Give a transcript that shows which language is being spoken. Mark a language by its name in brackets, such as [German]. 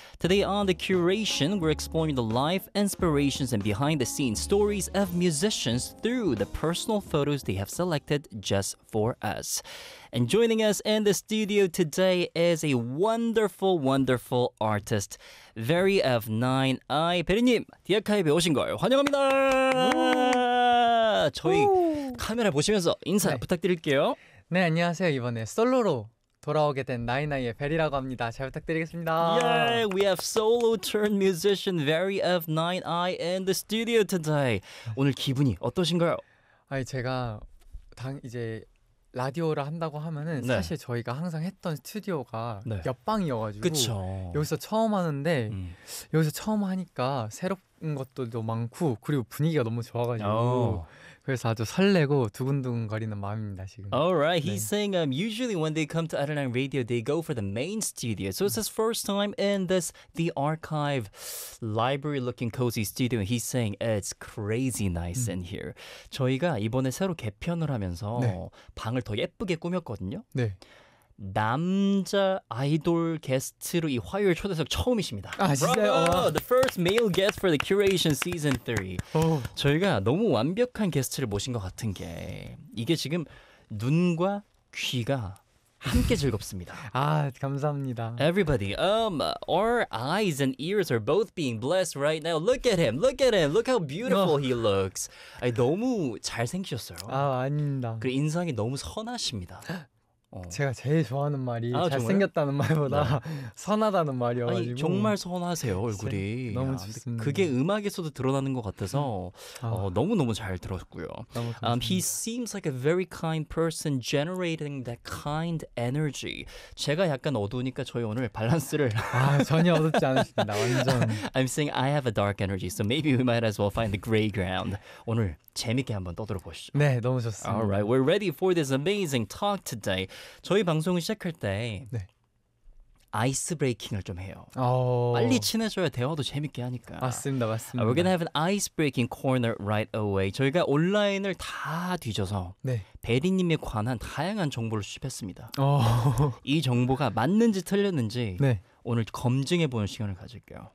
[English] Today on The Curation, we're exploring the life, inspirations, and behind-the-scenes stories of musicians through the personal photos they have selected just for us. And joining us in the studio today is a wonderful, wonderful artist, Very of Nine Eye. [Korean] 베리님, 디아카이브에 오신 걸 환영합니다! 저희 카메라 보시면서 인사 네. 부탁드릴게요. 네, 안녕하세요. 이번에 솔로로 돌아오게 된 나인아이의 베리라고 합니다. 잘 부탁드리겠습니다. [English] Yeah, we have solo turned musician Very of Nine Eye in the studio today. [Korean] 오늘 기분이 어떠신가요? 아니, 제가 이제 라디오를 한다고 하면은 네. 사실 저희가 항상 했던 스튜디오가 네. 옆방이어가지고 그쵸. 여기서 처음 하는데 여기서 처음 하니까 새로운 것도 많고 그리고 분위기가 너무 좋아가지고 그래서 아주 설레고 두근두근 거리는 마음입니다 지금. [English] Alright, he's 네. saying usually when they come to Arirang Radio, they go for the main studio. So it's his first time in this the archive library looking cozy studio. He's saying it's crazy nice in here. [Korean] 저희가 이번에 새로 개편을 하면서 네. 방을 더 예쁘게 꾸몄거든요. 네. 남자 아이돌 게스트로 이 화요일 초대석 처음이십니다. 아, 진짜요? [English] The first male guest for the curation season 3. [Korean] 저희가 너무 완벽한 게스트를 모신 것 같은 게 이게 지금 눈과 귀가 함께 즐겁습니다. 아, 감사합니다. [English] Everybody, our eyes and ears are both being blessed right now. Look at him, look at him, look how beautiful he looks. [Korean] 아니, 너무 잘생기셨어요. 아, 아닙니다. 그리고 인상이 너무 선하십니다. 제가 제일 좋아하는 말이 아, 잘생겼다는 말보다 네. 선하다는 말이어가지고 아니, 정말 선하세요 얼굴이 너무 좋습니다. 그게 음악에서도 드러나는 것 같아서 너무너무 잘 들었고요. 너무 [English] he seems like a very kind person generating that kind energy. [Korean] 제가 약간 어두우니까 저희 오늘 밸런스를 아, 전혀 어둡지 않으십니다. 완전 [English] I'm saying I have a dark energy so maybe we might as well find the gray ground. [Korean] 오늘 재밌게 한번 떠들어보시죠. 네, 너무 좋습니다. [English] Alright, we're ready for this amazing talk today. [Korean] 저희 방송을 시작할 때 네. 아이스 브레이킹을 좀 해요. 빨리 친해져야 대화도 재밌게 하니까. 맞습니다, 맞습니다. [English] We're gonna have an ice breaking corner right away. [Korean] 저희가 온라인을 다 뒤져서 네. 베리님에 관한 다양한 정보를 수집했습니다. 이 정보가 맞는지 틀렸는지 네. 오늘 검증해보는 시간을 가질게요.